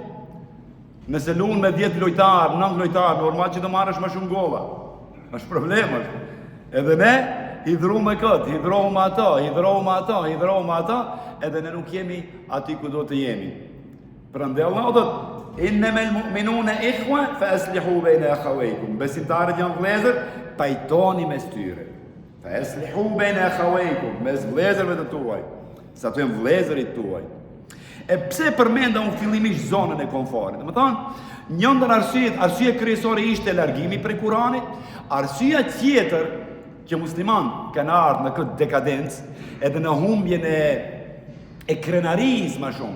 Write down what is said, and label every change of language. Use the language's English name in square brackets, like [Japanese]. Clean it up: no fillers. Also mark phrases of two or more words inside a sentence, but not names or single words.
[Albanian] Nëse luan me 10 lojtarë, 9 lojtarë, normal që të marrësh më shumë golla. Është problem është. Edhe ne hidhëruam me këtë, hidhëruam ato, edhe ne nuk jemi aty ku do të jemi. Prandaj Allahu thotë: [Arabic] "إنما المؤمنون إخوة فأصلحوا بين أخويكم." [Albanian] Besimtarët janë vëllezër, pajtoni mes tyre. [Arabic] فأصلحوا بين أخويكم, [Albanian] mes vëllezërve të tuaj. Sa të janë vëllezërit tuaj. E pse përmenda unë fillimisht zonën e komfortit? Më thonë, një ndër arsye kryesore ishte largimi prej Kuranit, arsyeja tjetër që musliman kanë ardhur në këtë dekadencë, edhe në humbjen e krenarisë më shumë.